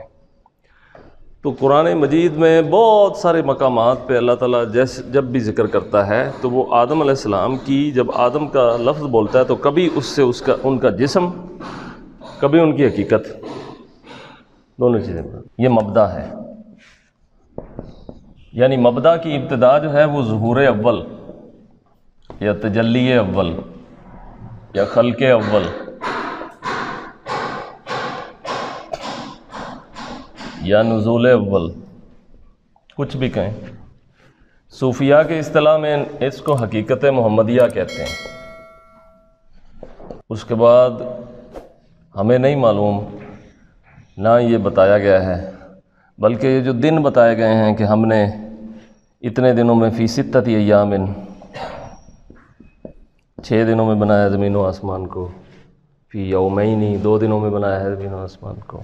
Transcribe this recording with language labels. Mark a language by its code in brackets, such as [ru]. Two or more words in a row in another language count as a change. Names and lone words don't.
[ur] تو قرآن مجید میں بہت سارے مقامات پہ اللہ تعالیٰ جب بھی ذکر کرتا ہے تو وہ آدم علیہ السلام کی، جب آدم کا لفظ بولتا ہے تو کبھی اس سے ان کا جسم، کبھی ان کی حقیقت، دونوں چیزیں۔ یہ مبدا ہے، یعنی مبدا کی ابتدا جو ہے وہ ظہور اول یا تجلی اول یا خلق اول یا نزول اول، کچھ بھی کہیں۔ صوفیاء کے اصطلاح میں اس کو حقیقت محمدیہ کہتے ہیں۔ اس کے بعد ہمیں نہیں معلوم، نہ یہ بتایا گیا ہے، بلکہ یہ جو دن بتائے گئے ہیں کہ ہم نے اتنے دنوں میں [ar] فی ستۃ ایام، [ur] 6 دنوں میں بنایا زمین و آسمان کو، [ar] فی یومین [ur] 2 دنوں میں بنایا ہے زمین و آسمان کو۔